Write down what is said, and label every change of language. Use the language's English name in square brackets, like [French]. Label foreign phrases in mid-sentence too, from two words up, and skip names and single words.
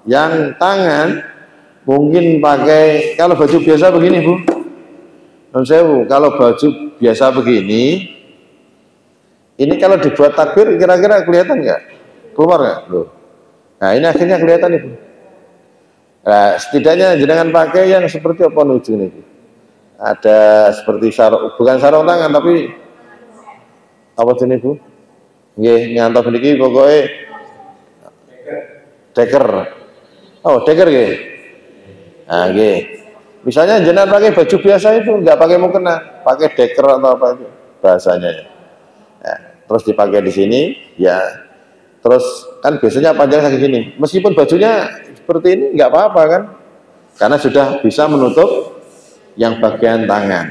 [Indonesian] Yang tangan mungkin pakai, kalau baju biasa begini Bu, kalau baju biasa begini, ini kalau dibuat takbir kira-kira kelihatan nggak? Keluar nggak? Loh. Nah ini akhirnya kelihatan Ibu. Nah, setidaknya jangan pakai yang seperti apa nuju nih Bu. Ada seperti sarung, bukan sarung tangan tapi apa jenis Bu? [Javanese] Nggih, ngantos niki pokoknya deker. [Indonesian] Oh, deker nggih. Nah, nggih. Misalnya jenengan pakai baju biasa itu enggak pakai mukena, pakai deker atau apa itu bahasanya ya. Ya, terus dipakai di sini, ya. Terus kan biasanya panjang kayak gini. Meskipun bajunya seperti ini enggak apa-apa kan? Karena sudah bisa menutup yang bagian tangan.